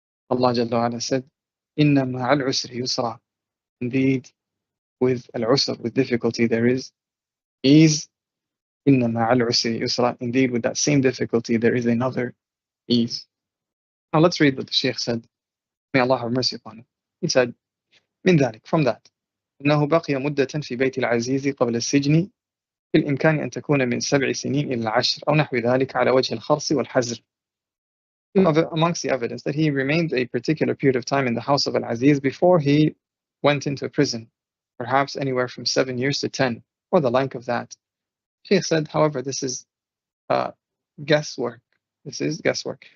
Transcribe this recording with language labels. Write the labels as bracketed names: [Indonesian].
[English] Allah Jalla wa Ala said, [Arabic] Inna ma'al usri yusra. [English] Indeed, with al-usr, with difficulty, there is ease. [Arabic] Inna ma'al usri yusra. [English] Indeed, with that same difficulty, there is another ease. Now let's read what the Shaykh said. May Allah have mercy upon him. He said, [Arabic] من ذلك, [English] from that, [Arabic] إنه بقي مدة في بيت العزيز قبل السجن بالإمكان أن تكون من 7 سنين إلى 10 أو نحو ذلك على وجه الخرص والحزر. [English] Amongst the evidence that he remained a particular period of time in the house of Al-Aziz before he went into prison, perhaps anywhere from 7 years to 10, or the like of that. Shaykh said, however, this is guesswork. This is guesswork.